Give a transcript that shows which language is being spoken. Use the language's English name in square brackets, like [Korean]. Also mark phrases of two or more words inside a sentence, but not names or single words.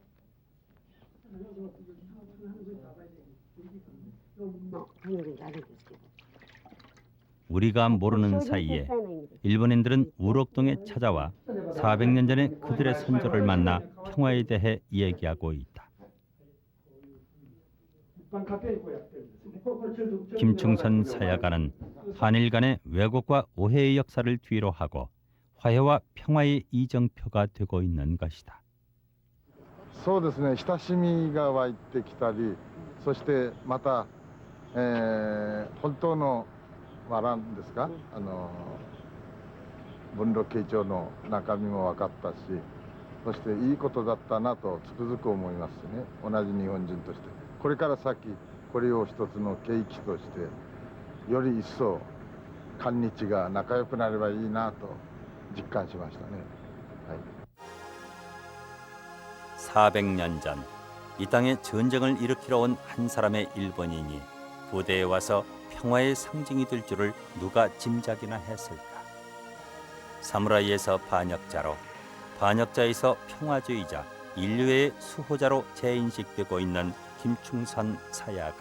[Korean] 우리가 모르는 사이에 일본인들은 우록동에 찾아와 400년 전에 그들의 선조를 만나 평화에 대해 얘기하고 있다. 김충선 사야가는 한일 간의 왜곡과 오해의 역사를 뒤로 하고 화해와 평화의 이정표가 되고 있는 것이다. [Japanese] そうですね、親しみが湧いてきたり、そしてまた、本当のなんですか、文禄慶長の中身も分かったし、そしていいことだったなとつくづく思いますしね、同じ日本人としてこれから先これを一つの契機としてより一層韓日が仲良くなればいいなと実感しましたね。はい。 [Korean] 400년 전 이 땅에 전쟁을 일으키러 온 한 사람의 일본인이 부대에 와서 평화의 상징이 될 줄을 누가 짐작이나 했을까. 사무라이에서 반역자로, 반역자에서 평화주의자, 인류의 수호자로 재인식되고 있는 김충선 사야가.